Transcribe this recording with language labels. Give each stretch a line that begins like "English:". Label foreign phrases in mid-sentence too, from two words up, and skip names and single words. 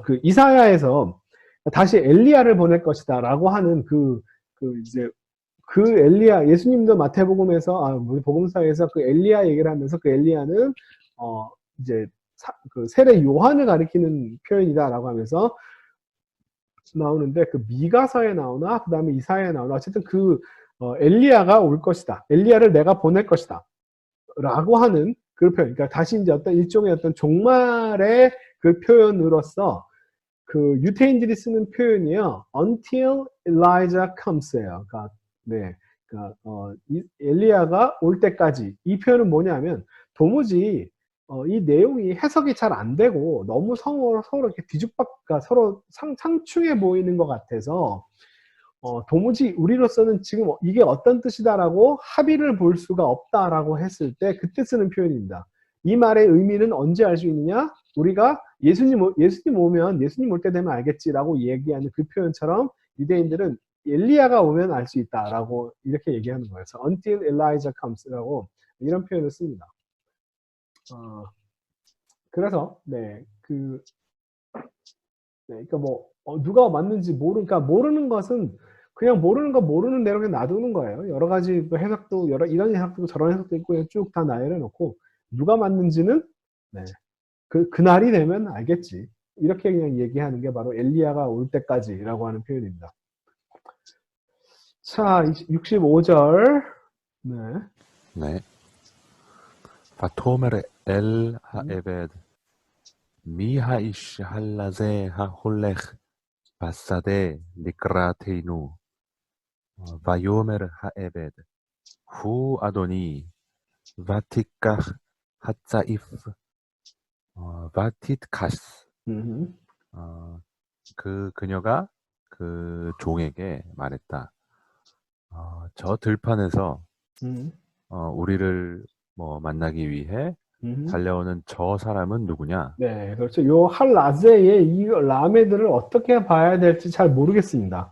Korean: 그 이사야에서 다시 엘리야를 보낼 것이다라고 하는 이제 그 엘리야 예수님도 마태복음에서 복음서에서 그 엘리야 얘기를 하면서 그 엘리야는 이제 그 세례 요한을 가리키는 표현이다라고 하면서 나오는데 그 미가서에 나오나 그 다음에 이사야에 나오나 어쨌든 엘리야가 올 것이다. 엘리야를 내가 보낼 것이다. 라고 하는 그 표현. 그러니까 다시 이제 어떤 일종의 어떤 종말의 그 표현으로서 그 유태인들이 쓰는 표현이요.
English: Until Elijah comes
Korean: 예요. 엘리야가 올 때까지. 이 표현은 뭐냐면 도무지 이 내용이 해석이 잘 안 되고 너무 서로 이렇게 서로 상충해 보이는 것 같아서 도무지 우리로서는 지금 이게 어떤 뜻이다라고 합의를 볼 수가 없다라고 했을 때 그때 쓰는 표현입니다. 이 말의 의미는 언제 알 수 있느냐? 우리가 예수님 오면 예수님 올 때 되면 알겠지라고 얘기하는 그 표현처럼 유대인들은 엘리야가 오면 알 수 있다라고 이렇게 얘기하는 거예요. 그래서
English: until Elijah comes
Korean: 라고 이런 표현을 씁니다. 그래서 그러니까 누가 맞는지 그러니까 모르는 것은 그냥 모르는 대로 그냥 놔두는 거예요. 여러 가지 해석도 이런 해석도 저런 해석도 있고 쭉 다 나열해 놓고 누가 맞는지는 그날이 되면 알겠지. 이렇게 그냥 얘기하는 게 바로 엘리야가 올 때까지라고 하는 표현입니다. 자, 65절. 네. 네.
Hebrew: ותאמר אל העבד מי האיש הלזה ההולך בשדה לקראתנו ויאמר העבד הוא אדוני ותיקח הצעיף ותתכס
Korean: 그녀가 그 종에게 말했다. 저 들판에서 우리를 뭐 만나기 위해 음흠. 달려오는 저 사람은 누구냐? 네, 그렇죠. 요 할라제의 이 라메들을 어떻게 봐야 될지 잘 모르겠습니다.